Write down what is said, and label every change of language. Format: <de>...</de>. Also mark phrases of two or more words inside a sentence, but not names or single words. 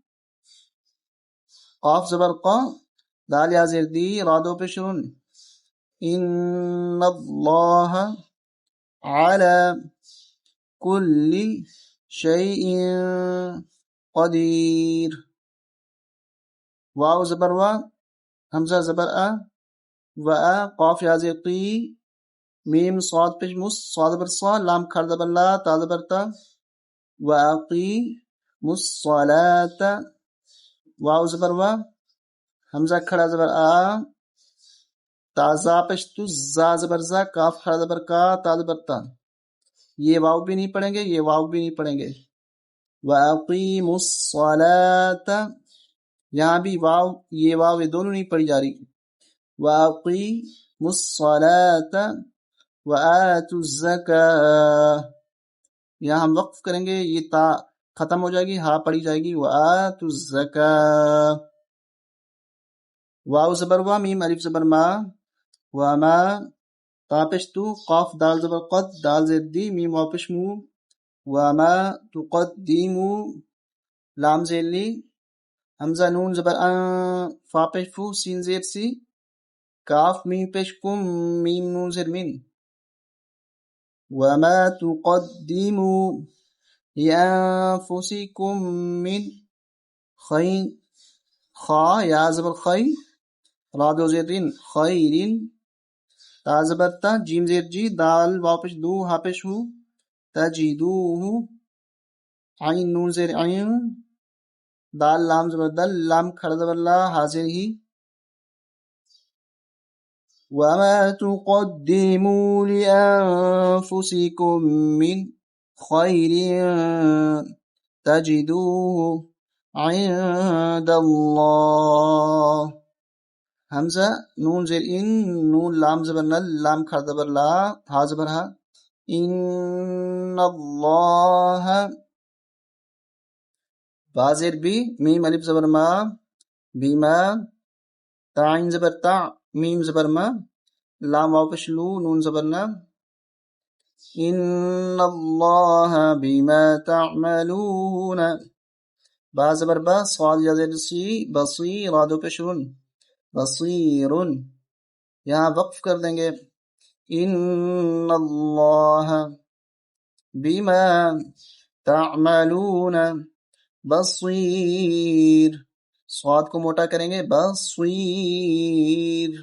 <ur>قاف زبر قا دال یا زیر دی را دو پیش رن،</ur> <ar>ان اللہ علی کل شیء قدیر،</ar> <ur>واو زبر وا حمزہ زبر ا و ا قاف یا زیر قی، میم صاد پیش مس صاد زبر صا لام کھڑ زبر لا تا زبر تا،</ur> <ar>و اقی مصلاۃ،</ar> <ur>واو زبر وا حمزہ کھڑا زبر آ تا زا پیش تو زا زبر زا کاف کھڑا زبر کا تا زبر تا، یہ واو بھی نہیں پڑھیں گے، یہ واو بھی نہیں پڑھیں گے،</ur> <ar>وَأَقِيمُوا الصَّلَاةَ،</ar> <ur>یہاں بھی واو یہ دونوں نہیں پڑھی جا رہی،</ur> <ar>وَأَقِيمُوا الصَّلَاةَ وَآتُوا الزَّكَاةَ،</ar> <ur>یہاں ہم وقف کریں گے، یہ تا ختم ہو جائے گی، ہا پڑھی جائے گی،</ur> <ar>وَآتُوا الزَّكَاةَ،</ar> <ur>واو زبر وا میم الف زبر ما، وما تا پیش تو قاف دال زبر قد دال زیر دی میم واو پیش مو،</ur> <ar>وما تقدموا</ar> <ur>لام زیر لی، حمزہ نون زبر ان فا پیش فو سین زیر سی، کاف میم پیش کم میم نون زیر من،</ur> <ar>وما تقدموا لأنفسكم من خیر،</ar> <ur>خا یا زبر خی را دو زیر رین خیرین، تا زبر تا جیم زیر جی دال واو پیش دو ہا پیش ہو تجدوہ، عین نون زیر عین، دال لام زبر دل لام کھڑا زبر لا حاضر ہی،</ur> <ar>وما تقدموا لأنفسكم من خیر تجدوہ عند اللہ،</ar> <ur>حمزہ نون زیر ان، نون لام زبر نل لام کھڑا زبر لا ہا زبر ہا،</ur> <ar>ان اللہ،</ar> <ur>با زیر بی میم الف زبر ما بیما، تا عین زبر تا میم زبر ما لام واو پیش لو نون زبر نا، ان</ur> <ar>اللہ بما تعملون،</ar> <ur>با زبر با صاد یا زیر سی بصیر را دو پیش رن بصیرن، یہاں وقف کر دیں گے،</ur> <ar>ان اللہ بما تعملون بصیر،</ar> <ur>صاد کو موٹا کریں گے بصیر۔</ur>